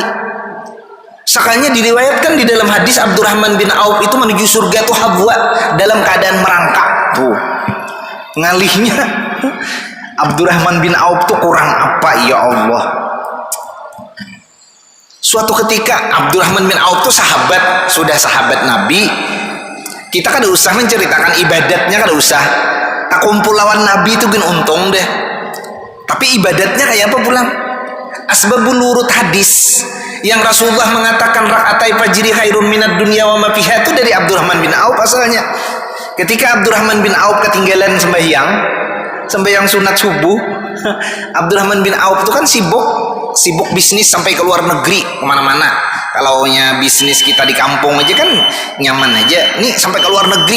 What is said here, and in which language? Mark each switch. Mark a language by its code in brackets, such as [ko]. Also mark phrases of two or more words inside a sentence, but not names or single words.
[bjn] Sekalinya diriwayatkan di dalam hadis Abdurrahman bin Auf itu menuju surga tuh habwa dalam keadaan merangkak. Tuh ngalihnya Abdurrahman bin Auf tuh kurang apa ya Allah. Suatu ketika Abdurrahman bin Auf tuh sahabat, sudah sahabat Nabi. Kita kada usah menceritakan ibadatnya, kada usah. Tak kumpul lawan Nabi itu gen untung deh. Tapi ibadatnya kayak apa pulang? Asbabul urut hadis yang Rasulullah mengatakan [ar] ركعتا الفجر خير من الدنيا وما فيها [bjn] itu dari Abdurrahman bin Auf asalnya. Ketika Abdurrahman bin Auf ketinggalan sembahyang sunat subuh, Abdurrahman bin Auf itu kan sibuk bisnis sampai ke luar negeri kemana-mana. Kalau bisnis kita di kampung aja kan nyaman aja, nih sampai ke luar negeri.